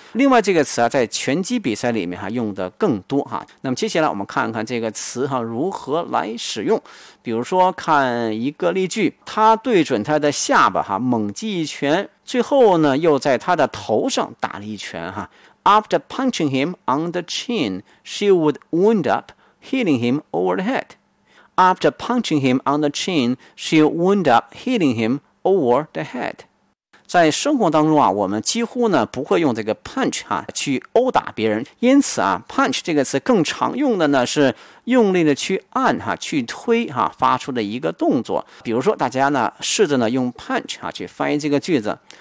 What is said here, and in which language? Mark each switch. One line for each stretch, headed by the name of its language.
Chinese: 另外这个词啊在拳击比赛里面哈用的更多哈。那么接下来我们看看这个词哈如何来使用。比如说看一个例句，他对准他的下巴哈猛击一拳，最后呢又在他的头上打了一拳哈。
English: After punching him on the chin, she would wound up hitting him over the head. After punching him on the chin, she wound up hitting him over the head.
Chinese: 在生活当中啊，我们几乎呢不会用这个 punch 哈、啊、去殴打别人，因此啊 ，punch 这个词更常用的呢是用力的去按哈、啊、去推哈、啊、发出的一个动作。比如说，大家呢试着呢用 punch 哈、啊、去翻译这个句子。